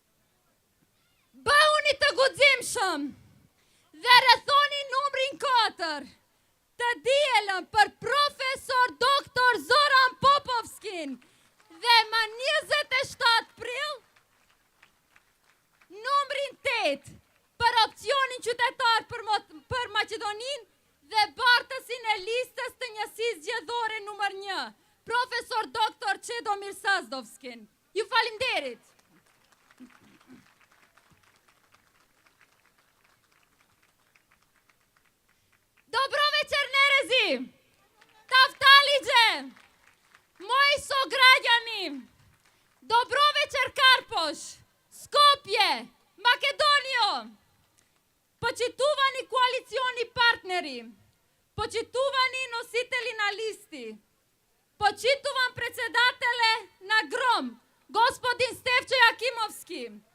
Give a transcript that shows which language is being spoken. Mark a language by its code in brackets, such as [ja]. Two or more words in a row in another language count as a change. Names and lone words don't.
[sq] Bëhuni të guximshëm dhe rrethoni numrin 4 të dielën për profesor doktor Zoran Popovskin dhe më 27 prill numrin 8 për opcionin qytetar për Maqedoninë dhe bartësin e listës të njësisë zgjedhore numër 1, profesor doktor Çedomir Sazdovskin. Ju falimderit. [mk] Добро вечер, Нерези! Taftaliđe! Мои сограѓани! Добро вечер, Karpoš! Skopje! Македонио! Почитувани коалициони партнери! Почитувани носители на листи! Почитувам председателе на ГРОМ, господин Стефчо Јакимовски!